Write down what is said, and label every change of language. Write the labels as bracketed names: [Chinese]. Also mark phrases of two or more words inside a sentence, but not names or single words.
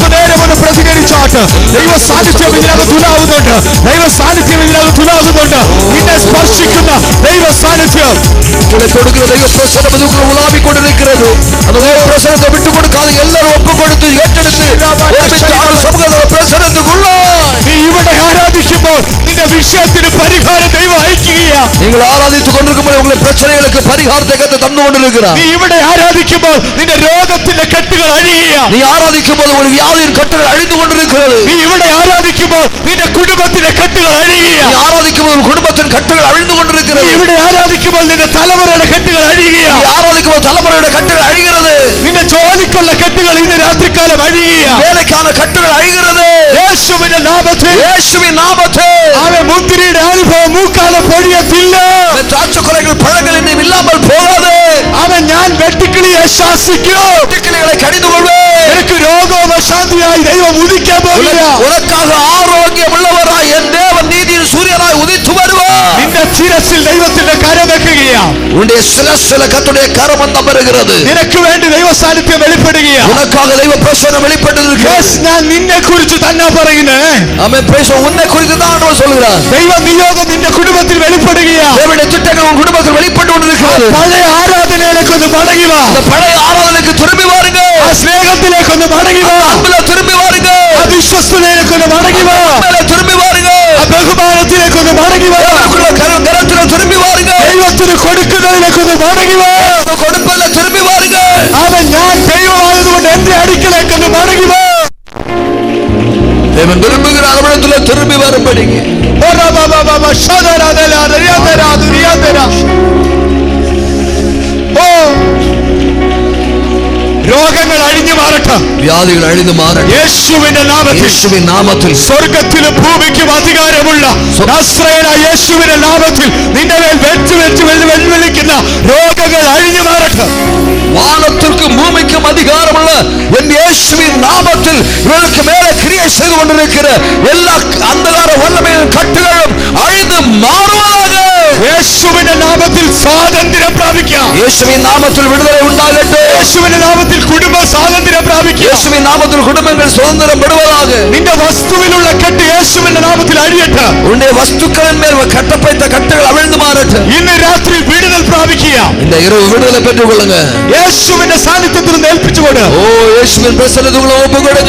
[Malayalam] ഒന്ന് പ്രതികരിച്ചാട്ട്. ദൈവ സാന്നിധ്യം ഇതിനകത്ത് ഉണ്ടാകുന്നുണ്ട്. ദൈവ സാന്നിധ്യം ഇതിനകത്ത് ഉണ്ടാകുന്നുണ്ട്. നിന്നെ സ്പർശിക്കുന്ന ദൈവ സാന്നിധ്യം [Tamil] கொடுக்கிற தெய்வ பிரசனம் இதுக்குள்ள உலாவிக்கொண்டிருக்கிறது. அந்த தெய்வ பிரசனத்தை விட்டு கொடுக்காத எல்லாரும் ஒப்பு கொடுத்து ஏற்றெடுத்து சமூக பிரசனத்துக்குள்ள [Malayalam] നീ ഇവിടെ ആരാധിക്കുമ്പോൾ നിന്റെ വിഷയത്തിന് പരിഹാരം ദൈവം അയക്കുകയാ. [Tamil] நீங்கள் ஆராதித்துக் கொண்டிருக்கும்போது உங்களுடைய பிரச்சனைகளுக்கு பரிகாரத்தை கத்த தந்து கொண்டிருக்கிறார். [Malayalam] നീ ഇവിടെ ആരാധിക്കുമ്പോൾ നിന്റെ രോഗത്തിന്റെ കെട്ടുകൾ അഴിയുക. [Tamil] நீ ஆராதிக்கும்போது ஒரு வியாதியின் கட்டுகள் அழிந்து கொண்டிருக்கிறது. [Malayalam] നീ ഇവിടെ ആരാധിക്കുമ്പോൾ നിന്റെ കുടുംബത്തിന്റെ കെട്ടുകൾ അഴിയുക. [Tamil] நீ ஆராதிக்கும்போது ஒரு குடும்பத்தின் கட்டுகள் அழிந்து கொண்டிருக்கிறது. [Malayalam] നീ ഇവിടെ ആരാധിക്കുമ്പോൾ നിന്റെ തലമുറയുടെ കെട്ടുകൾ അഴിയുക. [Tamil] நீ ஆராதிக்கும்போது தலைமுறையோட கட்டுகள் அழிகிறது. [Malayalam] നിന്റെ ജോലിക്കുള്ള കെട്ടുകൾ ഇന്ന് രാത്രികാലം അഴിയുക. [Tamil] வேலைக்கான கட்டுகள் அழிகிறது. [Malayalam] യേശുവിന്റെ നാമത്തിൽ [Tamil] இயேசுவின் நாமத்தில் [Malayalam] അവൻ മുന്തിരിയുടെ അനുഭവം മൂക്കാലം പൊഴിയത്തില്ല. [Tamil] திராட்சைக்குலைகள் பழங்கள் இன்னும் இல்லாமல் போகாது. [Malayalam] അവൻ ഞാൻ വെട്ടുക്കിളിയെ ശാസിക്കും. [Tamil] வெட்டுக்கிளிகளை கடிந்து கொள்வேன். [Malayalam] നിനക്ക് രോഗവും അശാന്തിയായി ദൈവം ഉദിക്കാൻ പോകുക. [Tamil] உனக்காக ஆரோக்கியம் உள்ளவராய் என் தேவன் நீதியின் சூரியனாய் உதித்து வருவார். [Malayalam] നിന്റെ ശിരസിൽ ദൈവത്തിന്റെ കരം വെക്കുകയാ. [Tamil] உன்னுடைய சிரசில கர்த்தருடைய கரம் அமருகிறது. [Malayalam] നിനക്ക് വേണ്ടി ദൈവ സാന്നിധ്യം വെളിപ്പെടുകയാ. [Tamil] உனக்காக தெய்வ பிரசன்னம் வெளிப்பட்டிருக்கிறது. [Malayalam] ഞാൻ നിന്നെ കുറിച്ച് തന്നെ പറയുന്നത്. [Tamil] ஆமென். பிரேஸ் உன்னை குறித்து தான் ஆண்டவர் சொல்கிறார். [Malayalam] ദൈവ നിയോഗം നിന്റെ കുടുംബത്തിൽ വെളിപ്പെടുകയാ. [Tamil] தேவனுடைய திட்டங்கள் உன் குடும்பத்தில் வெளிப்பட்டு கொண்டிருக்கிறது. [Malayalam] പഴയ ആരാധനയിലേക്ക് ഒന്ന് മടങ്ങി വാ. [Tamil] அந்த பழைய ആരാധനയ്ക്ക് திரும்பி வாருங்க. [Malayalam] ആ സ്നേഹത്തിലേക്ക് ഒന്ന് മടങ്ങി വാ. [Tamil] அன்புல திரும்பி வாருங்க. [Malayalam] ആ വിശ്വസ്തതയിലേക്ക് ഒന്ന് മടങ്ങി വാ. [Tamil] அன்புல திரும்பி வாருங்க. [Malayalam] ആ ബഹുമാനത്തിലേക്ക് ഒന്ന് മടങ്ങി വാ. [Tamil] கரத்துல திரும்பி வாருங்க. [Malayalam] ദൈവത്തിന് കൊടുക്കുന്നതിലേക്ക് ഒന്ന് മടങ്ങി വാ. [Tamil] கொடுப்பதில திரும்பி வாருங்க. [Malayalam] അവൻ ഞാൻ ദൈവമായതുകൊണ്ട് എന്റെ അടുക്കലേക്ക് ഒന്ന് മടങ്ങി വാ. [Tamil] தேவன் விரும்புகிற அவரிடத்துல திரும்பி வரும்படிங்க. [Malayalam] രോഗങ്ങൾ അഴിഞ്ഞു മാറട്ടെ. വ്യാധികൾ അഴിഞ്ഞു മാറട്ടെ. യേശുവിന്റെ നാമത്തിൽ. യേശുവിൻ നാമത്തിൽ സ്വർഗ്ഗത്തിലും ഭൂമിക്കും അധികാരമുള്ള നസ്രയനായ യേശുവിന്റെ നാമത്തിൽ നിന്റെ മേൽ വെച്ച് വെല്ലുവിളിക്കുന്ന രോഗങ്ങൾ അഴിഞ്ഞു മാറട്ടെ. [Tamil] வானத்திற்கும் பூமிக்கும் அதிகாரமுள்ள என் இயேசுவின் நாமத்தில் இவர்களுக்கு மேலே கிரியை செய்து கொண்டிருக்கிற எல்லா அந்தகார வல்லமையின் கட்டுகளும் அழிந்து மாறுவதாக. [Malayalam] യേശുവിന്റെ നാമത്തിൽ സ്വാതന്ത്ര്യം പ്രാപിക്കാം. [Tamil] இயேசுவின் நாமத்தில் விடுதலை உண்டாகட்டும். [Malayalam] യേശുവിന്റെ നാമത്തിൽ കുടുംബ സ്വാതന്ത്ര്യം പ്രാപിക്കാം. [Tamil] இயேசுவின் நாமத்தில் குடும்பங்கள் சுதந்திரம் பெறுவதாக. [Malayalam] നിന്റെ വസ്തുവിലുള്ള കെട്ട് യേശുവിന്റെ നാമത്തിൽ അഴിയട്ടെ. [Tamil] உன்னுடைய வஸ்துக்களின் மேல் கட்டப்பட்ட கட்டுகள் அவிழ்ந்து மாறட்டும். [Malayalam] ഇന്ന് രാത്രി വിടുതൽ പ്രാപിക്കുക. [Tamil] இந்த இரவு விடுதலை பெற்றுக் கொள்ளுங்க. [Malayalam] യേശുവിന്റെ സാന്നിധ്യത്തിൽ നിന്ന് ഏൽപ്പിച്ചുകൊണ്ട് [Tamil] ஓ இயேசுவின் பிரசன்னத்துக்குள்ள ஒப்பு கொடுங்க.